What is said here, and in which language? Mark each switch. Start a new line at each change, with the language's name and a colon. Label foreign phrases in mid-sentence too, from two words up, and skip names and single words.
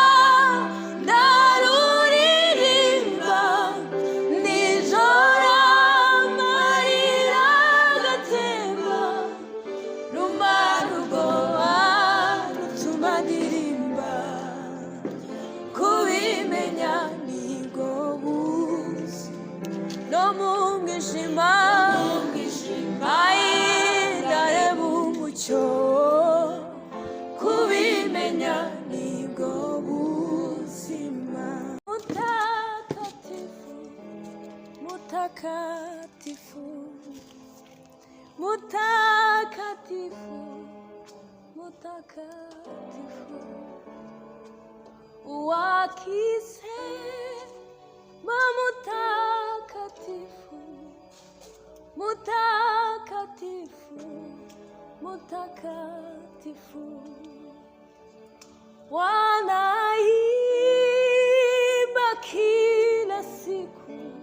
Kinyarwanda: ndaruririmba, nijoro amarira agatemba, rumara ubwoba rutuma ndirimba, kubimenya nibwo buzima, no mu mwijima ndareba umucyo, kubimenya nibwo buzima,
Swahili: mutakatifu mutakatifu mutakatifu mutakatifu, wakisema mutakatifu mutakatifu mutakatifu, wanaimba kila siku,